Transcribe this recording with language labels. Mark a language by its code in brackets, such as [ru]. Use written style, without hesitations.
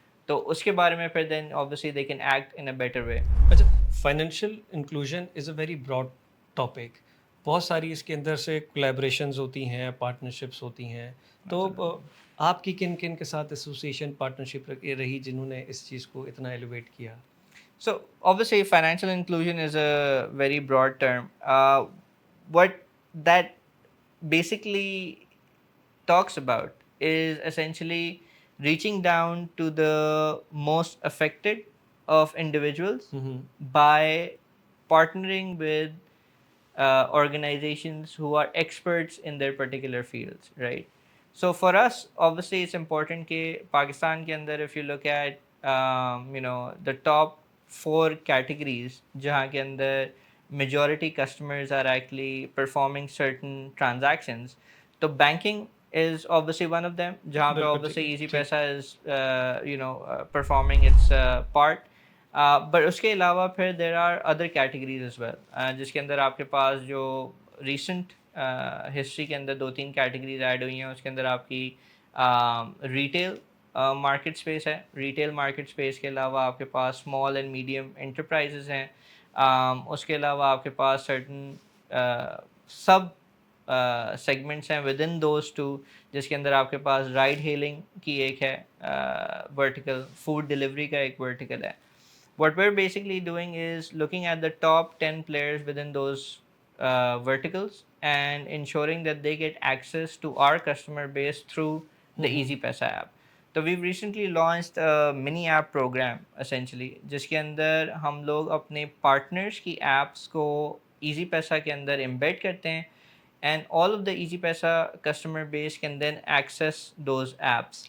[ur] तो उसके बारे में फिर [en] Then obviously they can act in a better way. अच्छा, financial inclusion is a very broad topic. [ur] بہت ساری اس کے اندر سے کولیبریشنز ہوتی ہیں, پارٹنرشپس ہوتی ہیں, تو آپ کی کن کن کے ساتھ ایسوسیشن پارٹنرشپ رہی جنہوں نے اس چیز کو اتنا ایلیویٹ کیا؟ [en] So obviously financial inclusion is a very broad term. What that basically talks about is essentially reaching down to the most affected of individuals by partnering with organizations who are experts in their particular fields, right? So for us, obviously, it's important [ur] کہ پاکستان کے اندر [en] if you look at the top 4 categories [ur] جہاں کے اندر [en] majority customers are actually performing certain transactions, تو banking is obviously one of them [ur] جہاں پہ [en] obviously easy paisa is performing its part. [ur] But اس کے علاوہ پھر [en] there are other categories as well [ur] جس کے اندر آپ کے پاس جو ریسنٹ ہسٹری کے اندر 2-3 کیٹیگریز ایڈ ہوئی ہیں. اس کے اندر آپ کی ریٹیل مارکیٹ اسپیس ہے. ریٹیل مارکیٹ اسپیس کے علاوہ آپ کے پاس اسمال اینڈ میڈیم انٹرپرائزز ہیں. اس کے علاوہ آپ کے پاس سرٹن سب سیگمنٹس ہیں [en] within those two, [ur] جس کے اندر آپ کے پاس رائڈ ہیلنگ کی ایک ہے ورٹیکل, فوڈ ڈلیوری کا ایک ورٹیکل ہے. [en] What we're basically doing is looking at the top 10 players within those verticals and ensuring that they get access to our customer base through the Easy Paisa app. So we've recently launched a mini app program essentially [ur] جس کے اندر ہم لوگ اپنے partners کی apps کو Easy Paisa کے اندر embed کرتے ہیں, [en] and all of the Easy Paisa customer base can then access those apps.